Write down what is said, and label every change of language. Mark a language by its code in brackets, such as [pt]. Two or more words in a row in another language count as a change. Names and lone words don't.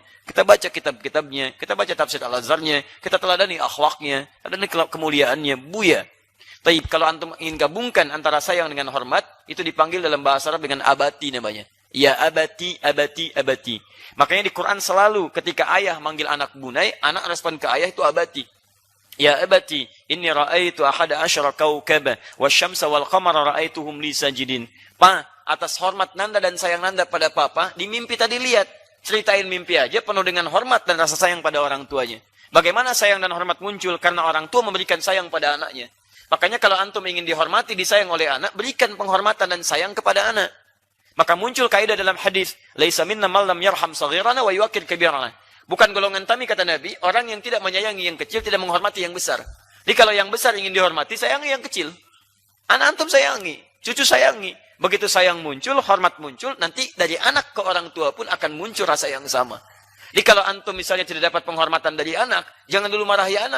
[id] Kita baca kitab-kitabnya, kita baca tafsir Al-Azharnya, kita teladani akhlaknya, teladani kemuliaannya, Buya. Tapi kalau antum ingin gabungkan antara sayang dengan hormat, itu dipanggil dalam bahasa Arab dengan abati namanya. [ar] يا أبتي أبتي أبتي. Makanya di Quran selalu ketika ayah manggil anak bunai, anak respon ke ayah itu abati. يا أبتي إني رأيت أحد عشر كوكبا والشمس والقمر رأيتهم لي ساجدين. [id] Pa, atas hormat nanda dan sayang nanda pada papa, di mimpi tadi lihat. Ceritain mimpi aja penuh dengan hormat dan rasa sayang pada orang tuanya. Bagaimana sayang dan hormat muncul? Karena orang tua memberikan sayang pada anaknya. Makanya kalau antum ingin dihormati, disayang oleh anak, berikan penghormatan dan sayang kepada anak. Maka muncul kaidah dalam hadis, [ar] ليس منا من لم يرحم صغيرنا ويوقر كبيرنا. [id] Bukan golongan kami, kata Nabi, orang yang tidak menyayangi yang kecil, tidak menghormati yang besar. Jadi kalau yang besar ingin dihormati, sayangi yang kecil. Anak antum sayangi, cucu sayangi. Begitu sayang muncul, hormat muncul, nanti dari anak ke orang tua pun akan muncul rasa yang sama. Jadi kalau antum misalnya tidak dapat penghormatan dari anak, jangan dulu marahi anak.